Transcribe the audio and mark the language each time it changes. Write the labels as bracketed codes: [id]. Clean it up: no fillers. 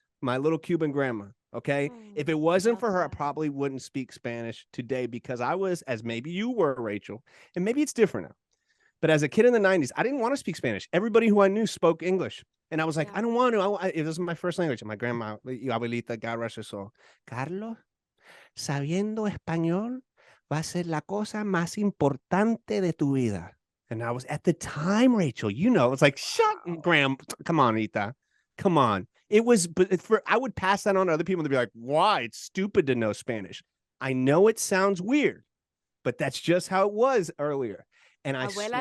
[en] My little Cuban grandma, okay? If it wasn't for her, I probably wouldn't speak Spanish today because I was, as maybe you were, Rachel, and maybe it's different now. But as a kid in the 90s, I didn't want to speak Spanish. Everybody who I knew spoke English. And I was like, I don't want to. It was my first language. And my grandma, abuelita, God rest her soul. [es] Carlos, sabiendo español va a ser la cosa más importante de tu vida. [en] And I was at the time, Rachel, it's like, shut, Graham, come on, Ita. Come on. It was, but I would pass that on to other people to be like, why? It's stupid to know Spanish. I know it sounds weird, but that's just how it was earlier. And I [es] Abuela